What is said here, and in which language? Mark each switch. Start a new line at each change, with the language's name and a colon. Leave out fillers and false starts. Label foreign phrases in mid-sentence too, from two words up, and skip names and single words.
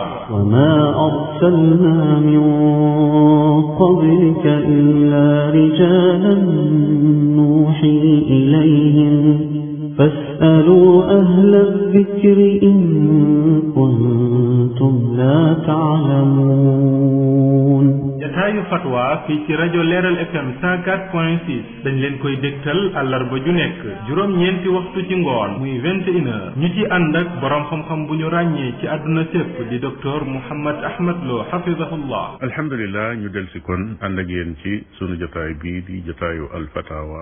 Arabic: وما أرسلنا من قبلك إلا رجالا نوحي إليهم فاسألوا أهل الذكر إن كنتم لا تعلمون
Wolof: jataayu fatwa fii ci rajo Leeral FM 104.6 dañ leen koy dégtal àllarba ju nekk juróom-ñeenti waxtu ci ngoon muy 21h ñu ci ànd ak borom xam-xam bu ñu ràññee ci àdduna sépp di docteur Mouhammad Ahmad Lo hafizahullah. alhamdulilah ñu del si kon ànd ak yéen ci sunu jotaay bii di jotaayu alfatawa.